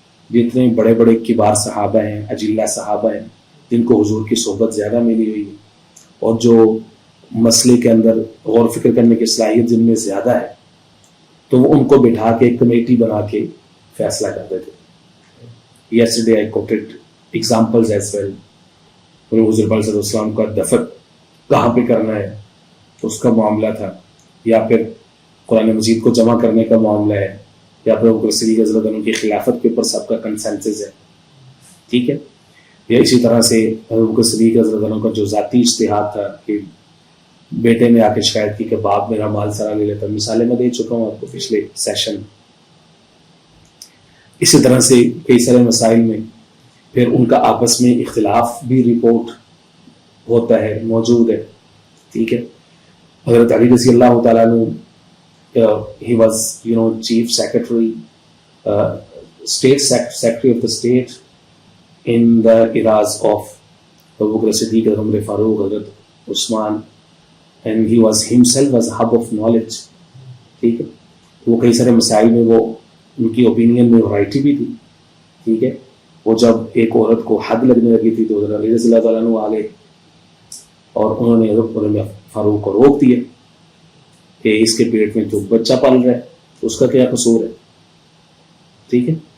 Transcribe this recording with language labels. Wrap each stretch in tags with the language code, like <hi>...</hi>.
<ur>جتنے بڑے بڑے کبار صحابہ ہیں, اجلہ صحابہ ہیں, جن کو حضور کی صحبت زیادہ ملی ہوئی ہے, اور جو مسئلے کے اندر غور فکر کرنے کی صلاحیت جن میں زیادہ ہے, تو وہ ان کو بٹھا کے ایک کمیٹی بنا کے فیصلہ کرتے تھے.</ur> <en>Yesterday I quoted examples as well.</en> <ur>حضور صلی اللہ علیہ وسلم کا دفن کہاں پہ کرنا ہے اس کا معاملہ تھا, یا پھر قرآن مجید کو جمع کرنے کا معاملہ ہے, یا پھر ابوبکر صدیق رضی اللہ عنہ کی خلافت کے اوپر سب کا کنسنسس ہے. ٹھیک ہے, یا اسی طرح سے ابوبکر صدیق رضی اللہ عنہ کا جو ذاتی اجتہاد تھا کہ بیٹے نے آ کے شکایت کی کہ باپ میرا مال سارا لے لیتا. مثالیں میں دے چکا ہوں آپ کو پچھلے سیشن. اسی طرح سے کئی سارے مسائل میں پھر ان کا آپس میں اختلاف بھی رپورٹ ہوتا ہے, موجود ہے. ٹھیک ہے.</ur> <en>حضرت علی رضی اللہ تعالیٰ عنہ, he was chief secretary, state secretary of the state in the eras of Abu Bakr Siddiq, Umar Farooq, Hazrat Usman, and he was himself as a hub of knowledge.</en> <ur>ٹھیک ہے. وہ کئی سارے مسائل میں وہ ان کی اوپینین میں ورائٹی بھی تھی. ٹھیک ہے. وہ جب ایک عورت کو حد لگنے لگی تھی تو حضرت علی رضی اللہ تعالیٰ عنہ آ گئے اور انہوں نے حضرت عمر فاروق کو روک دیا کہ اس کے پیٹ میں تو بچہ پل رہا ہے, اس کا کیا قصور ہے. ٹھیک ہے.</ur>